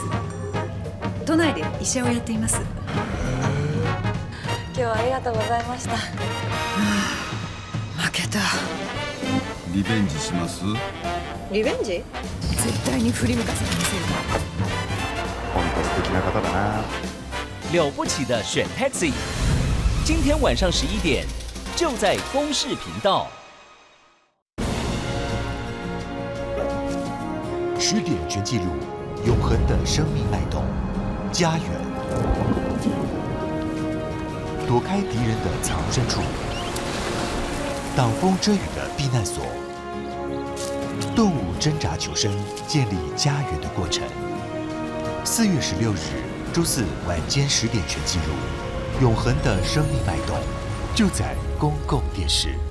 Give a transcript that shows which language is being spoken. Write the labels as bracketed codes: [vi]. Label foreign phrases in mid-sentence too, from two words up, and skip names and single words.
[ja] 都内で医者をやっています。今日はありがとうございました。負けた。リベンジします？リベンジ？絶対に振り向かせてみせるから。本当素敵な方だな。 [zh] 了不起的选 Taxi， 今天晚上11点，就在公视频道。 10点全记录，永恒的生命脉动，家园，躲开敌人的藏身处，挡风遮雨的避难所，动物挣扎求生，建立家园的过程。4月16日，周四晚间10点全记录，永恒的生命脉动，就在公共电视。